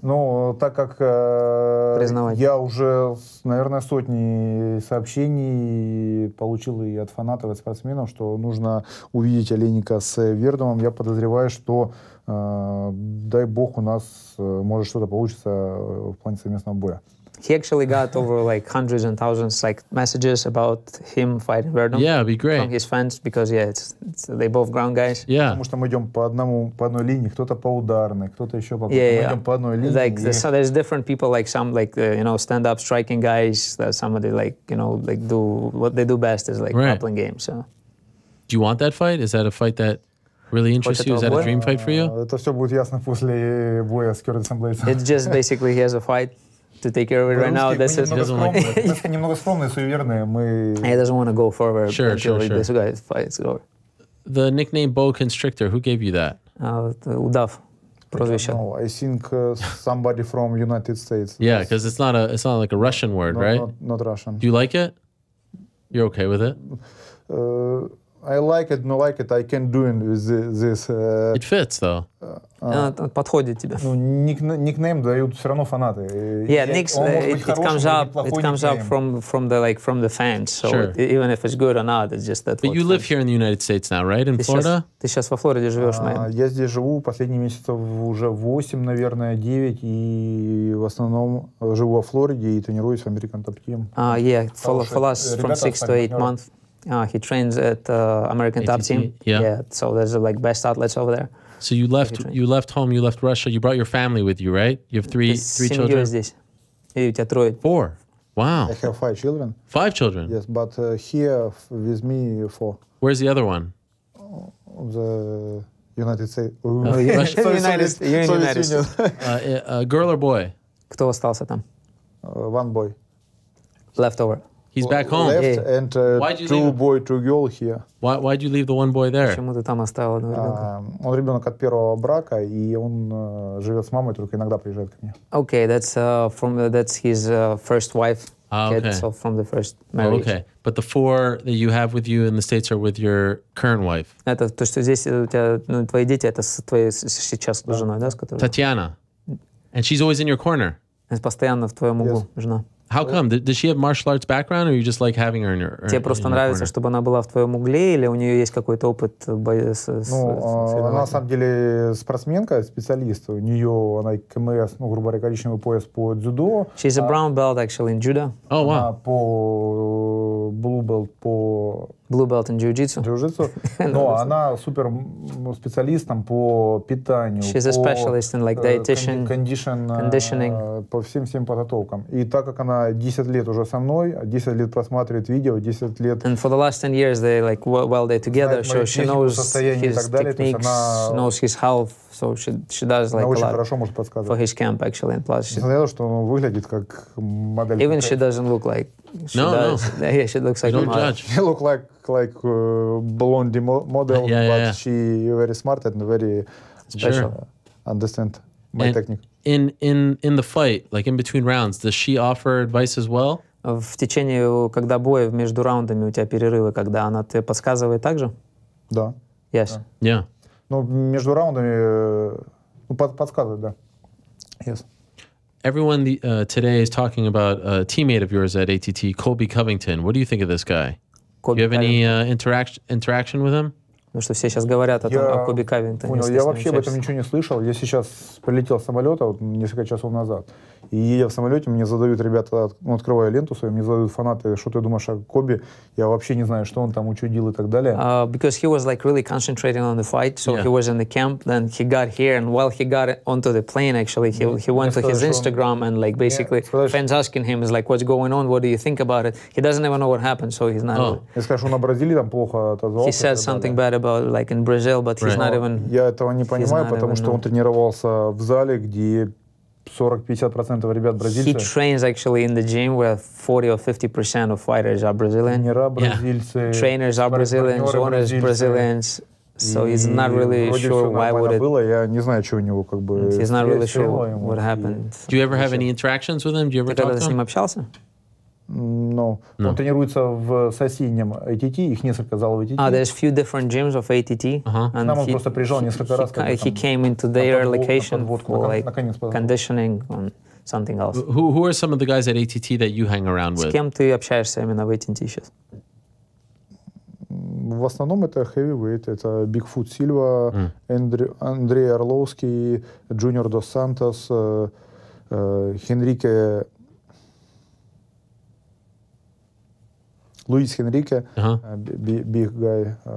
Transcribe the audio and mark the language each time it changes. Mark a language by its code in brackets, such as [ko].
[ru] Ну, так как я уже, наверное, сотни сообщений получил и от фанатов, и от спортсменов, что нужно увидеть Олейника с Вердумом, я подозреваю, что, дай бог, у нас может что-то получится в плане совместного боя. [en] He actually got over like hundreds and thousands like messages about him fighting Verdum. Yeah, it'd be great. From his fans because they both ground guys. Yeah. [ru] Потому что мы идем по одной линии, кто-то по ударной, кто-то еще по... Мы идем по одной линии. [en] Like so there's different people, like some like you know, stand-up striking guys. Somebody like you know like do what they do best is like grappling games. So. Do you want that fight? Is that a fight that really interests you? Is that a dream fight for you? [ru] Это все будет ясно после боя с Кёртисом Блейдсом. [en] It's just basically he has a fight to take care of it right now. This is [ru] немного скромные, суеверные. [en] He doesn't want to go forward until this guy fights over. The nickname Bow Constrictor, who gave you that? [ru] Удав. Прозвище. [en] No, I think somebody from United States. Yeah, because it's not like a Russian word, right? Not Russian. Do you like it? You're okay with it? I like it, no like it. I can do it with this. It fits, though. [ru] Подходит тебе. Ну, никнейм дают все равно фанаты. [en] Yeah, it comes up from the fans. So sure. Even if it's good or not, it's just that. But you live here in the United States now, right? In Florida? [ru] Ты сейчас во Флориде живешь, Я здесь живу последние месяцев уже 8, наверное, 9, и в основном живу во Флориде и тренируюсь в American Top Team. [en] Yeah, for us from 6 to 8 months. He trains at American Top Team. Yeah. So there's like best outlets over there. So you left home, you left Russia, you brought your family with you, right? You have three children? [ru] Здесь. И у тебя 3. [en] 4. Wow. I have 5 children. 5 children? Yes, but here with me 4. Where's the other one? The United States. United States. A girl or boy? [ru] Кто остался там? [en] One boy. Leftover. He's back home. Left and 2 boy, 2 girl here. Why'd you leave the one boy there? [ru] Почему ты там оставил одного ребенка? Он ребенок от первого брака, и он живет с мамой, только иногда приезжает ко мне. [en] Okay, that's his first wife. Okay. So from the first marriage. Okay, but the 4 that you have with you in the States are with your current wife. [ru] Это то, что здесь у тебя, твои дети, это с твоей сейчас женой, да, с которой? [en] Tatiana, and she's always in your corner. [ru] Постоянно в твоем углу жена. [en] How come? Does she have martial arts background, or you just like having her in your? [ru] Тебе просто нравится, чтобы она была в твоем угле, или у нее есть какой-то опыт боя с она на самом деле спортсменка, специалист. У нее она КМС, грубо говоря, коричневый пояс по дзюдо. [en] She's a brown belt actually in judo. Oh wow. [ru] Она по [en] blue belt [ru] по [en] Blue belt in jiu-jitsu. [ru] Но она супер специалистом по питанию. [en] She's a specialist in like dietitian, conditioning, [ru] по всем подготовкам. И так как она 10 лет уже со мной, 10 лет просматривает видео, 10 лет... [en] And for the last 10 years, they like while they're together, so she knows his techniques, knows his health, so she does like a lot for his camp actually. And plus, [ru] несмотря на то, что он выглядит как модель. [en] Even she doesn't look like she does. Yeah, she looks like a model. She look like blonde model, but she very smart and very special. Understand my technique. In the fight, like in between rounds, does she offer advice as well? [ru] В течение, когда боя между раундами у тебя перерывы, когда она тебе подсказывает также? Да. [en] Yes. Yeah. [ru] Ну, между раундами подсказывает, да. [en] Yes. Everyone today is talking about a teammate of yours at ATT, Colby Covington. What do you think of this guy? Do you have any interaction with him? [ru] Потому что все сейчас говорят о Коби Кавингтоне. Понял, я вообще об этом ничего не слышал. Я сейчас прилетел с самолета вот, несколько часов назад. И едя в самолете, мне задают ребята, открываю ленту свою, мне задают фанаты, что ты думаешь о Коби? Я вообще не знаю, что он там учудил и так далее. [en] Because he was like really concentrating on the fight, so he was in the camp, then he got here, and while he got onto the plane, actually, he went to his Instagram and like basically fans asking him is like, what's going on? What do you think about it? He doesn't even know what happened, so he's not. [ru] Я скажу, на Бразилии там плохо отозвался. [en] He said something bad about like in Brazil, but he's not even. [ru] Я этого не понимаю, потому что он тренировался в зале, где 40-50% ребят бразильцы. [en] He trains actually in the gym where 40 or 50% of fighters are Brazilian. [ru] Тренера бразильцы. [en] Trainers are Brazilians, owners Brazilians. So he's not really sure why would it. [ru] Было, я не знаю, что у него как бы. [en] He's not really sure what happened. Do you ever have any interactions with him? Do you ever [ru] Ты [en] talk [ru] когда [en] to [ru] с ним [en] him? [ru] общался? [en] No. [ru] Он тренируется в соседнем ATT, их несколько залов ATT. [en] There's few different gyms of ATT. [ru] К нам он просто приезжал несколько раз. [en] He came into their location for like conditioning and something else. Who are some of the guys at ATT that you hang around [ru] С [en] with? [ru] кем ты общаешься именно в ATT сейчас? В основном это [en] heavyweight, [ru] это Бигфут Сильва, Андрей Орловский, Джуниор Дос Сантос, Хенрике, Луис Хенрике, [en] big guy.